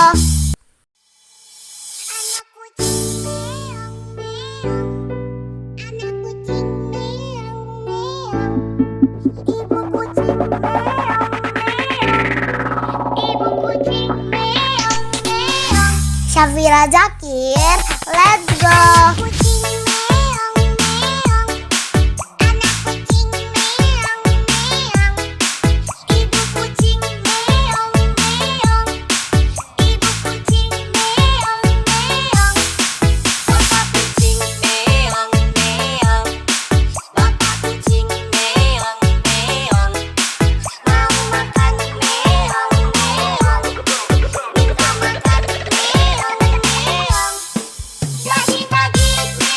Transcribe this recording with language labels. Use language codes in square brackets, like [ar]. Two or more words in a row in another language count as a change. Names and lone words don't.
[id] Anak kucing meong meong, anak kucing meong meong, ibu kucing meong meong, ibu kucing meong meong. [en] Safira Zakir, let's go. [id] Kucing meong meong, anak kucing meong meong, ibu kucing meong meong, ibu kucing meong meong, bapak kucing meong meong, bapak kucing meong meong, mau makan meong meong, minta makan meong meong. Lagi-lagi